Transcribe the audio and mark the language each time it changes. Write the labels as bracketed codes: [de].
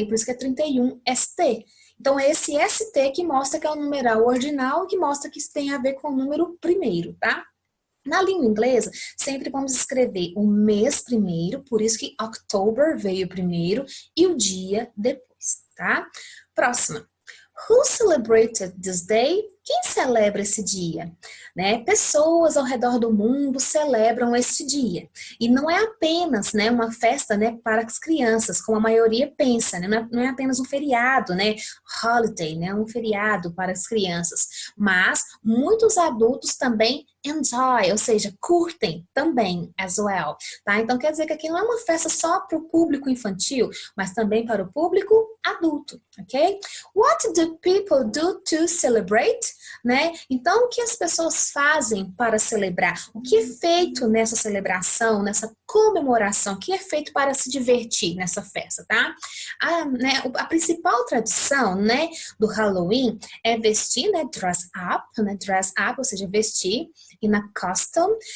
[pt] E por isso que é 31 ST. Então, é esse ST que mostra que é o numeral ordinal e que mostra que isso tem a ver com o número primeiro, tá? Na língua inglesa, sempre vamos escrever o mês primeiro, por isso que October veio primeiro e o dia depois, tá? Próxima. [en] Who celebrated this day? [pt] Quem celebra esse dia? Né? Pessoas ao redor do mundo celebram este dia. E não é apenas, né, uma festa, né, para as crianças, como a maioria pensa, né? Não é apenas um feriado, né? Holiday, né? Um feriado para as crianças. Mas muitos adultos também enjoy, ou seja, curtem também [en] as well. [pt] Tá? Então quer dizer que aqui não é uma festa só para o público infantil, mas também para o público adulto, ok? [en] What do people do to celebrate? [pt] Né? Então, o que as pessoas fazem para celebrar? O que é feito nessa celebração, nessa comemoração? O que é feito para se divertir nessa festa, tá? A principal tradição, né, do Halloween é vestir, né, dress up, ou seja, vestir, e na custom.